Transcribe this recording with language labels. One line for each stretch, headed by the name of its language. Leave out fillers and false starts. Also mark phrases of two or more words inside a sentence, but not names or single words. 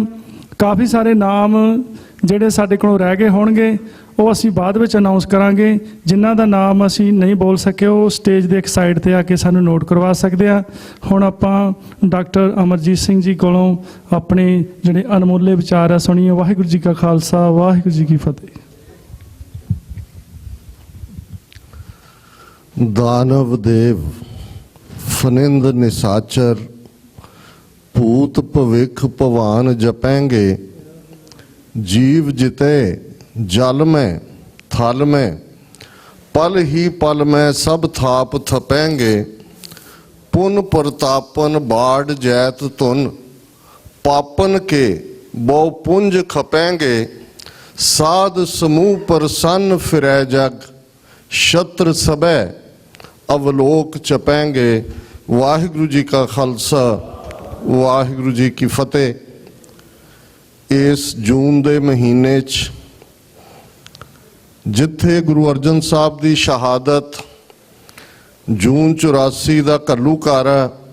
Punjabi: ਕਾਫੀ ਸਾਰੇ ਨਾਮ ਜਿਹੜੇ ਸਾਡੇ ਕੋਲੋਂ ਰਹਿ ਗਏ ਹੋਣਗੇ ਉਹ ਅਸੀਂ ਬਾਅਦ ਵਿੱਚ ਅਨਾਉਂਸ ਕਰਾਂਗੇ। ਜਿਨ੍ਹਾਂ ਦਾ ਨਾਮ ਅਸੀਂ ਨਹੀਂ ਬੋਲ ਸਕੇ ਉਹ ਸਟੇਜ ਦੇ ਇੱਕ ਸਾਈਡ ਤੇ ਆ ਕੇ ਸਾਨੂੰ ਨੋਟ ਕਰਵਾ ਸਕਦੇ ਆ। ਹੁਣ ਆਪਾਂ ਡਾਕਟਰ ਅਮਰਜੀਤ ਸਿੰਘ ਜੀ ਕੋਲੋਂ ਆਪਣੇ ਜਿਹੜੇ ਅਨਮੋਲੇ ਵਿਚਾਰ ਆ ਸੁਣੀਏ। ਵਾਹਿਗੁਰੂ ਜੀ ਕਾ ਖਾਲਸਾ, ਵਾਹਿਗੁਰੂ ਜੀ ਕੀ ਫਤਿਹ।
Braj: दानव देव फनिंद निसाचर भूत भविख भवान जपेंगे, जीव जिते जल में थल में, पल ही पल में सब थाप थपेंगे, पुन प्रतापन बाढ़ जैत तुन, पापन के बहु पुंज खपेंगे, साध समूह प्रसन्न फिरै जग, शत्र सबे अवलोक चपेंगे।
Punjabi: ਵਾਹਿਗੁਰੂ ਜੀ ਕਾ ਖਾਲਸਾ, ਵਾਹਿਗੁਰੂ ਜੀ ਕੀ ਫਤਿਹ। ਇਸ ਜੂਨ ਦੇ ਮਹੀਨੇ 'ਚ ਜਿੱਥੇ ਗੁਰੂ ਅਰਜਨ ਸਾਹਿਬ ਦੀ ਸ਼ਹਾਦਤ ਜੂਨ 84 ਦਾ ਘੱਲੂਘਾਰਾ,